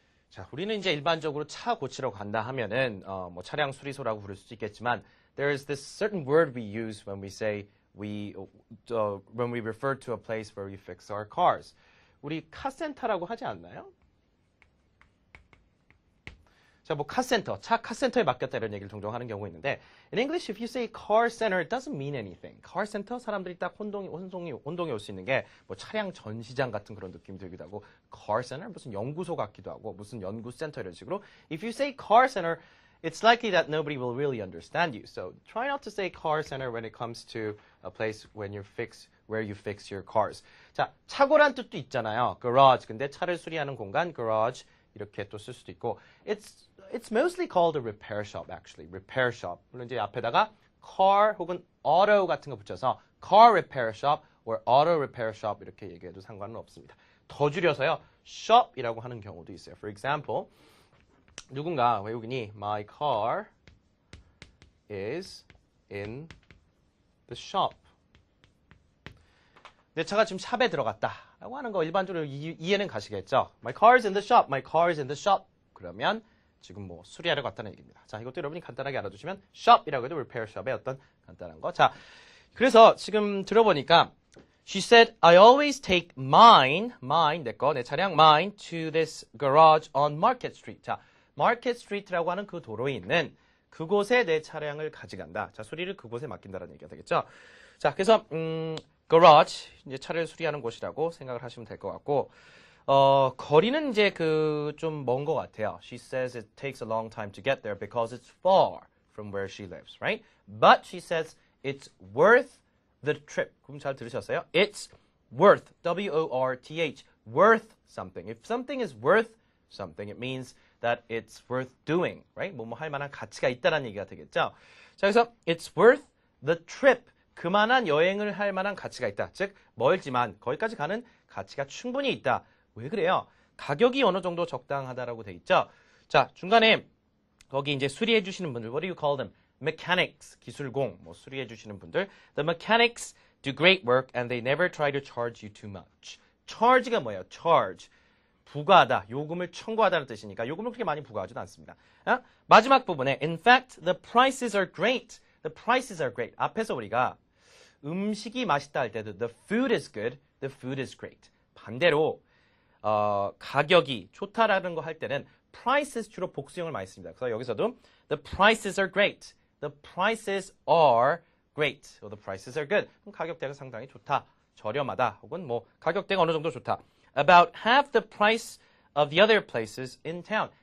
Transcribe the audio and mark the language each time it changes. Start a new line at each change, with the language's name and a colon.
Korean: 자, 우리는 이제 일반적으로 차 고치러 간다 하면은 뭐 차량 수리소라고 부를 수도 있겠지만
English: there is this certain word we use when we say when we refer to a place where we fix our cars.
Korean: 우리 카센터라고 하지 않나요? 자, 뭐 카센터, 차 카센터에 맡겼다 이런 얘기를 종종 하는 경우가 있는데
English: in English if you say car center it doesn't mean anything.
Korean: car center 사람들이 딱 혼동이 올 수 있는 게 뭐 차량 전시장 같은 그런 느낌이 들기도 하고 car center 무슨 연구소 같기도 하고 무슨 연구센터 이런 식으로
English: if you say car center it's likely that nobody will really understand you. So try not to say car center when it comes to a place where you fix your cars.
Korean: 자, 차고란 뜻도 있잖아요. garage. 근데 차를 수리하는 공간 garage 이렇게 또 쓸 수도 있고
English: it's mostly called a repair shop actually.
Korean: repair shop. 물론 이제 앞에다가 car 혹은 auto 같은 거 붙여서
English: car repair shop or auto repair shop
Korean: 이렇게 얘기해도 상관은 없습니다. 더 줄여서요. shop이라고 하는 경우도 있어요.
English: For example,
Korean: 누군가 외국인이
English: my car is in the shop.
Korean: 내 차가 지금 샵에 들어갔다 라고 하는 거 일반적으로 이해는 가시겠죠.
English: My car is in the shop. My car is in the shop.
Korean: 그러면 지금 뭐 수리하러 갔다는 얘기입니다. 자, 이것도 여러분이 간단하게 알아두시면 shop이라고 해도 repair shop의 어떤 간단한 거. 자, 그래서 지금 들어보니까
English: She said, I always take mine,
Korean: 내 거, 내 차량,
English: mine to this garage on Market Street.
Korean: 자, Market Street라고 하는 그 도로에 있는 그곳에 내 차량을 가져간다. 자, 수리를 그곳에 맡긴다는 얘기가 되겠죠. 자, 그래서 garage, 이제 차를 수리하는 곳이라고 생각을 하시면 될 것 같고, 거리는 이제 좀 먼 것 같아요.
English: She says it takes a long time to get there because it's far from where she lives, right? But she says it's worth the trip.
Korean: 그럼 잘 들으셨어요?
English: It's worth, W-O-R-T-H, worth something. If something is worth something, it means that it's worth doing, right?
Korean: 뭐 할 만한 가치가 있다는 얘기가 되겠죠. 자, 그래서
English: it's worth the trip.
Korean: 그만한 여행을 할 만한 가치가 있다. 즉, 멀지만 거기까지 가는 가치가 충분히 있다. 왜 그래요? 가격이 어느 정도 적당하다라고 돼 있죠. 자, 중간에 거기 이제 수리해 주시는 분들,
English: what do you call them?
Korean: Mechanics, 기술공, 뭐 수리해 주시는 분들.
English: The mechanics do great work and they never try to charge you too much.
Korean: charge가 뭐예요?
English: charge.
Korean: 부과하다, 요금을 청구하다는 뜻이니까 요금을 그렇게 많이 부과하지도 않습니다. 마지막 부분에
English: in fact, the prices are great. The prices are great.
Korean: 앞에서 우리가 음식이 맛있다 할 때도
English: the food is good, the food is great.
Korean: 반대로 가격이 좋다라는 거 할 때는 prices 주로 복수형을 많이 씁니다. 그래서 여기서도
English: the prices are great, the prices are great, or the prices are good.
Korean: 그럼 가격대가 상당히 좋다, 저렴하다, 혹은 뭐 가격대가 어느 정도 좋다.
English: About half the price of the other places in town.